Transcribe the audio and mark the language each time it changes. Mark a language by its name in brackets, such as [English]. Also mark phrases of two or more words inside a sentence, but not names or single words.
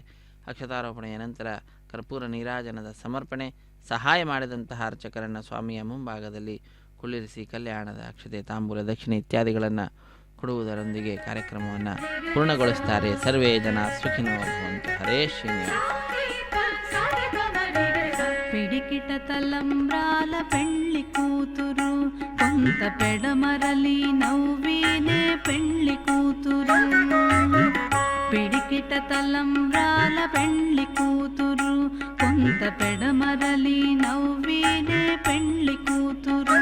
[Kannada] ಅಕ್ಷತಾರೋಪಣೆಯ ನಂತರ ಕರ್ಪೂರ ನೀರಾಜನದ ಸಮರ್ಪಣೆ, ಸಹಾಯ ಮಾಡಿದಂತಹ ಅರ್ಚಕರನ್ನು ಸ್ವಾಮಿಯ ಮುಂಭಾಗದಲ್ಲಿ ಕುಳ್ಳಿರಿಸಿ ಕಲ್ಯಾಣದ ಅಕ್ಷತೆ, ತಾಂಬೂಲ, ದಕ್ಷಿಣೆ ಇತ್ಯಾದಿಗಳನ್ನು ಕೊಡುವುದರೊಂದಿಗೆ ಕಾರ್ಯಕ್ರಮವನ್ನು ಪೂರ್ಣಗೊಳಿಸುತ್ತಾರೆ. [Sanskrit] ಸರ್ವೇ ಜನ ಸುಖಿನೋ ಭವಂತು. ಹರೇ ಶ್ರೀನಿವಾಸ. [Telugu] పిడికిట తలంబ్రాల పెళ్లి కూతురు కొంత పెడమరలి నవ్వినే పెళ్లి కూతురు. పిడికిట తలంబ్రాల పెళ్లి కూతురు కొంత పెడమరలి నవ్వినే పెళ్లి కూతురు.